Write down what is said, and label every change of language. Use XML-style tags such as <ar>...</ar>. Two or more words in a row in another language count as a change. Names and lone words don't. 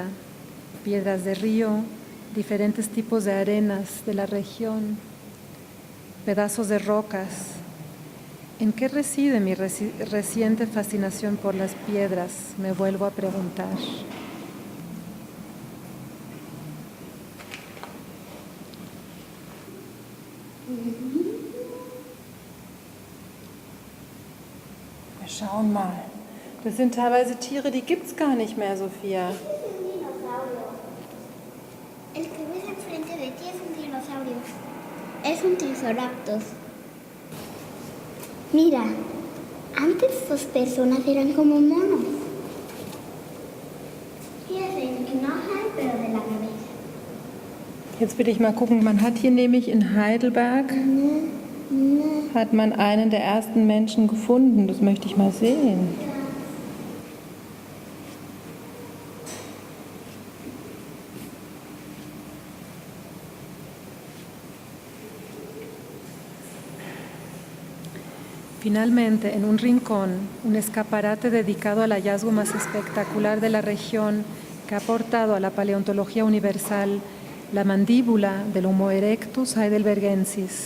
<es>Piedras de río, diferentes tipos de arenas de la región, pedazos de rocas. ¿En qué reside mi reciente fascinación por las piedras? Me vuelvo a preguntar.</es> <de>Schauen mal. Das sind teilweise Tiere, die gibt's gar nicht mehr, Sophia.</de> <es>El que ves enfrente de ti es un dinosaurio. Es un triceratops. Mira, antes sus personas eran como monos. Tienen Knochen, pero de la cabeza.</es> <de>Jetzt will ich mal gucken, man hat hier nämlich in Heidelberg, hat man einen der ersten Menschen gefunden. Das möchte ich mal sehen.</de> <es>Finalmente, en un rincón, un escaparate dedicado al hallazgo más espectacular de la región que ha aportado a la paleontología universal, la mandíbula del Homo erectus heidelbergensis.</es>